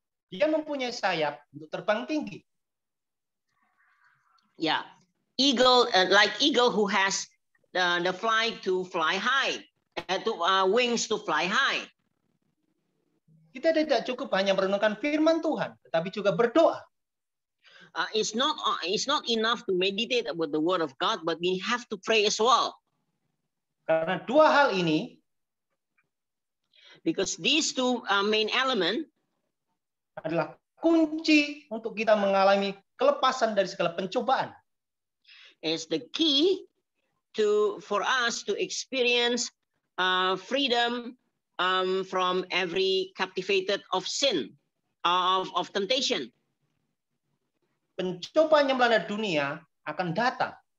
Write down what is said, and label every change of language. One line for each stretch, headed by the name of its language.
Indonesian: Dia mempunyai sayap untuk terbang tinggi.
English: Yeah, eagle, like eagle who has the fly to fly high, wings to fly high.
Indonesian: Kita tidak cukup hanya merenungkan firman Tuhan, tetapi juga berdoa.
English: It's not enough to meditate about the word of God, but we have to pray as well.
Indonesian: Karena dua hal ini,
English: because these two main elements
Indonesian: adalah kunci untuk kita mengalami kelepasan dari segala pencobaan.
English: Is the key for us to experience freedom from every captivated of sin, of temptation.
Indonesian: Pencobaan yang melanda dunia akan datang.